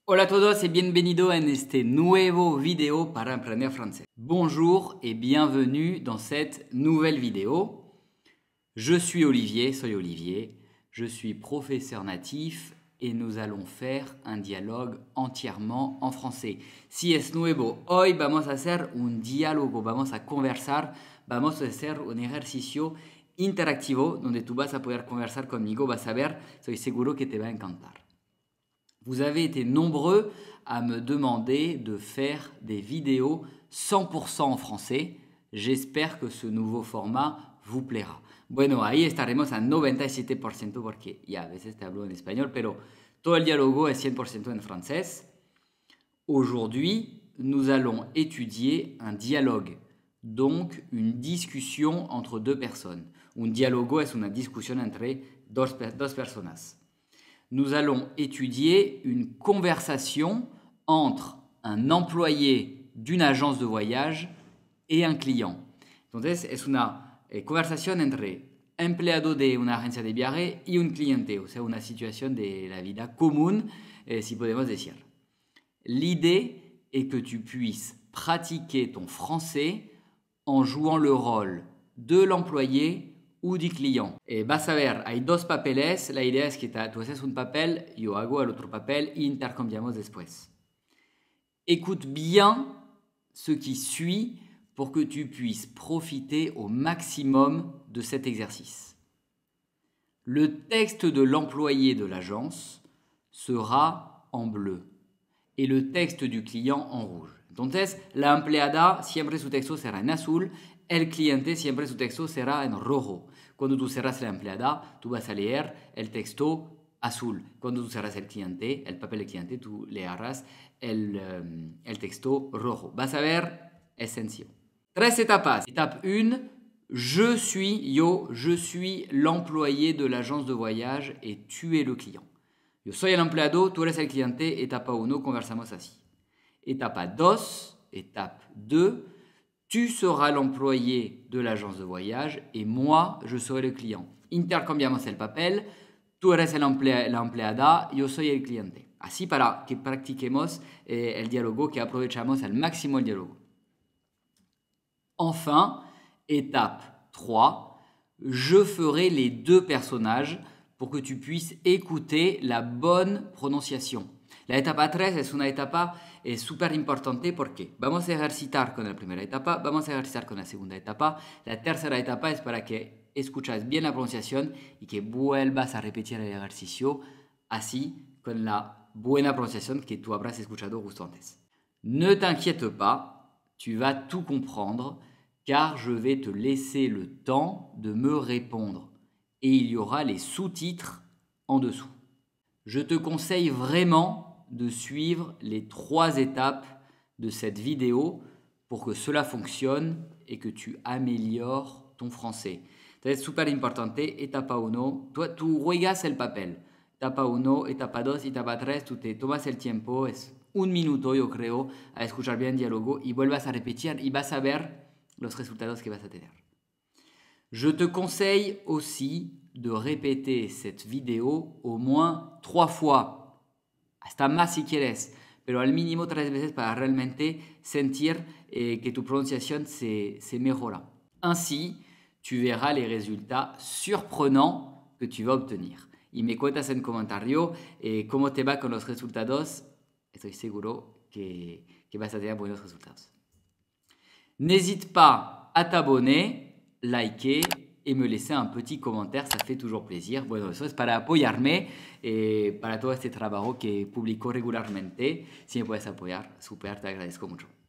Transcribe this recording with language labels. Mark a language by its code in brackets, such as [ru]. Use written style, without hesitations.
[es] Hola a todos y bienvenido en este nuevo video para aprender français. [fr] Bonjour et bienvenue dans cette nouvelle vidéo. Je suis Olivier, [es] soy Olivier, [fr] je suis professeur natif et nous allons faire un dialogue entièrement en français. [es] Si es nuevo, hoy vamos a hacer un diálogo, vamos a conversar, vamos a hacer un ejercicio interactivo donde tú vas a poder conversar conmigo, vas a ver, soy seguro que te va a encantar. [fr] Vous avez été nombreux à me demander de faire des vidéos 100% en français. J'espère que ce nouveau format vous plaira. [es] Bueno, ahí estaremos a 97% porque ya a veces te hablo en español, pero todo el diálogo es 100% en francés. [fr] Aujourd'hui, nous allons étudier un dialogue, donc une discussion entre deux personnes. [es] Un diálogo es una discusión entre dos personas. [fr] Nous allons étudier une conversation entre un employé d'une agence de voyage et un client. [es] Entonces, es una conversación entre empleado de una agencia de viaje y un cliente, o sea, una situación de la vida común, si podemos decir. [fr] L'idée est que tu puisses pratiquer ton français en jouant le rôle de l'employé ou du client. [es] Vas a ver, hay dos papeles. La idea es que tú haces un papel, yo hago el otro papel y intercambiamos después. [fr] Écoute bien ce qui suit pour que tu puisses profiter au maximum de cet exercice. Le texte de l'employé de l'agence sera en bleu et le texte du client en rouge. [es] Entonces, la empleada siempre su texto será en azul, el cliente siempre su texto será en rojo. Cuando tú cerras la empleada, tú vas a leer el texto azul. Cuando tú cerras el cliente, el papel de cliente, tú leerás el texto rojo. Vas a ver, es sencillo. 3 etapas. [fr] Étape 1, je suis l'employé de l'agence de voyage et tu es le client. [es] Yo soy el empleado, tú eres el cliente. Etapa 1, conversamos así. Etapa 2, [fr] étape 2, tu seras l'employé de l'agence de voyage et moi, je serai le client. [es] Intercambiamos el papel, tú eres la empleada, yo soy el cliente. Así para que practiquemos el diálogo, que aprovechamos al máximo el diálogo. [fr] Enfin, étape 3, je ferai les deux personnages pour que tu puisses écouter la bonne prononciation. [es] La etapa 3 es una etapa súper importante porque vamos a ejercitar con la primera etapa, vamos a ejercitar con la segunda etapa. La tercera etapa es para que escuches bien la pronunciación y que vuelvas a repetir el ejercicio así con la buena pronunciación que tú habrás escuchado justo antes. [fr] Ne t'inquiète pas, tu vas tout comprendre car je vais te laisser le temps de me répondre et il y aura les sous-titres en dessous. Je te conseille vraiment de suivre les 3 étapes de cette vidéo pour que cela fonctionne et que tu améliores ton français. [es] Es súper importante. Etapa 1, tú juegas el papel. Etapa 1, etapa 2, etapa 3, tú te tomas el tiempo, es 1 minuto yo creo, a escuchar bien el diálogo y vuelvas a repetir y vas a ver los resultados que vas a tener. [fr] Je te conseille aussi de répéter cette vidéo au moins 3 fois. [es] Hasta más si quieres, pero al mínimo 3 veces para realmente sentir que tu prononciación se mejora. [fr] Ainsi, tu verras les résultats surprenants que tu vas obtenir. [es] Y me cuentas en comentario cómo te va con los resultados. Estoy seguro que vas a tener buenos resultados. [fr] N'hésite pas à t'abonner, liker et me laisser un petit commentaire, ça fait toujours plaisir. [es] Bueno, eso es para apoyarme para todo este trabajo que publico regularmente. Si me puedes apoyar, super, te agradezco mucho.